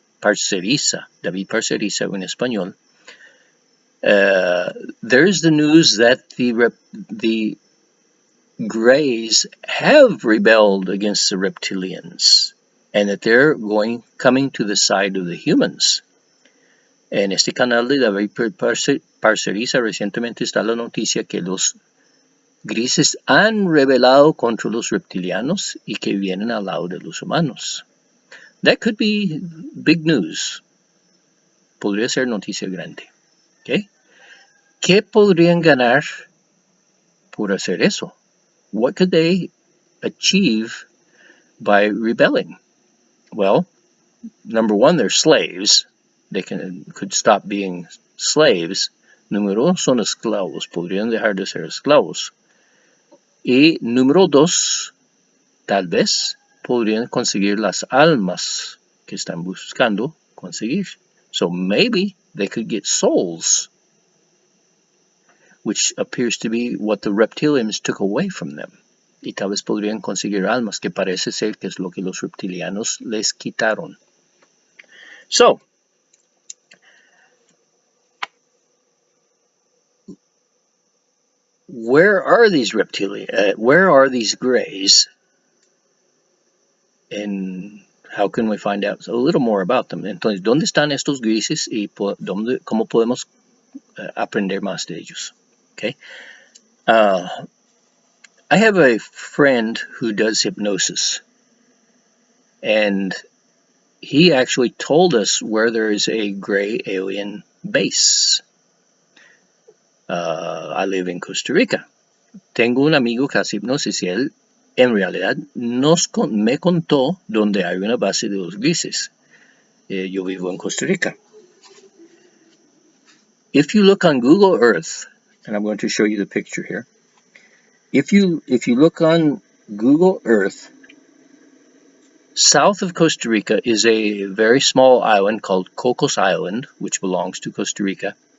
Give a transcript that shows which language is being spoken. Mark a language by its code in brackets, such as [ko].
[en] Parceriza, David Parceriza [es] en español, [en] there's the news that the Greys have rebelled against the reptilians and that they're coming to the side of the humans. [es] En este canal de David Parceriza recientemente está la noticia que los Grises han rebelado contra los reptilianos y que vienen al lado de los humanos. [en] That could be big news. [es] Podría ser noticia grande. [en] ¿Okay? [es] ¿Qué podrían ganar por hacer eso? [en] What could they achieve by rebelling? Well, number one, they're slaves. They could stop being slaves. [es] Número uno, son esclavos. Podrían dejar de ser esclavos. Y número dos, tal vez podrían conseguir las almas que están buscando conseguir. [en] So maybe they could get souls, which appears to be what the reptilians took away from them. [es] Y tal vez podrían conseguir almas, que parece ser que es lo que los reptilianos les quitaron. [en] So, where are these where are these Greys? And how can we find out a little more about them? [es] Entonces, ¿dónde están estos grises y cómo podemos aprender más de ellos? [en] Okay. I have a friend who does hypnosis, and he actually told us where there is a gray alien base. I live in Costa Rica. [es] Tengo un amigo que hace hipnosis y él en realidad me contó donde hay una base de los grises. Yo vivo en Costa Rica. [en] If you look on Google Earth, and I'm going to show you the picture here. If you look on Google Earth, south of Costa Rica is a very small island called Cocos Island, which belongs to Costa Rica.